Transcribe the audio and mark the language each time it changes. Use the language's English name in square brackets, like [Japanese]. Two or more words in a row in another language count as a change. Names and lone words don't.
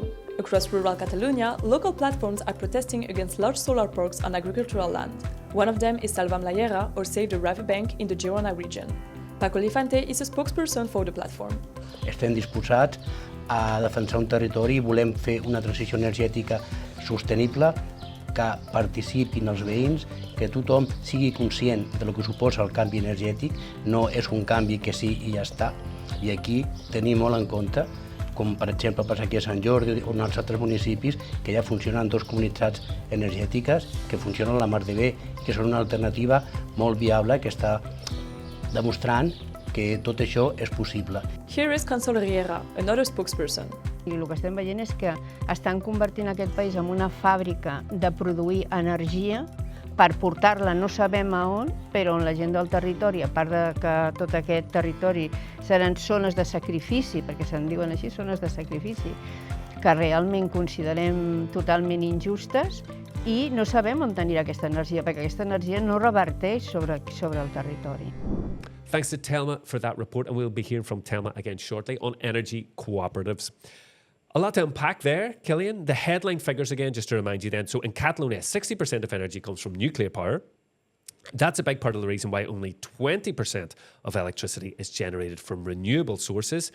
[English] Across rural Catalonia, local platforms are protesting against large solar parks on agricultural land. One of them is Salvam la Llera, or Save the Riverbank, in the Girona region. Paco Lifante is a spokesperson for the platform. [Catalan] Estem disposats a defensar un territori i volem fer una transició energètica sostenible, que participin els veïns, que tothom sigui conscient del que suposa el canvi energètic. No és un canvi que sí i ja està. I aquí tenim molt en compte, com per exemple passa aquí a Sant Jordi o en els altres municipis, que ja funcionen 2 comunitats energètiques que funcionen la mar de bé, que són una alternativa molt viable que està demostrant que tot això és possible. [English] Here is Consol Riera, another spokesperson. [Catalan] I el que estem veient és que estan convertint aquest país en una fàbrica de produir energia per portar-la no sabem a on, però on la gent del territori, a part de que tot aquest territori seran zones de sacrifici, perquè se'n diuen així, zones de sacrifici, que realment considerem totalment injustes i no sabem on anirà aquesta energia, perquè aquesta energia no reverteix sobre el territori. [English] Thanks to Telma for that report, and we'll be hearing from Telma again shortly on energy cooperatives. A lot to unpack there, Killian. The headline figures again, just to remind you then. So in Catalonia, 60% of energy comes from nuclear power. That's a big part of the reason why only 20% of electricity is generated from renewable sources.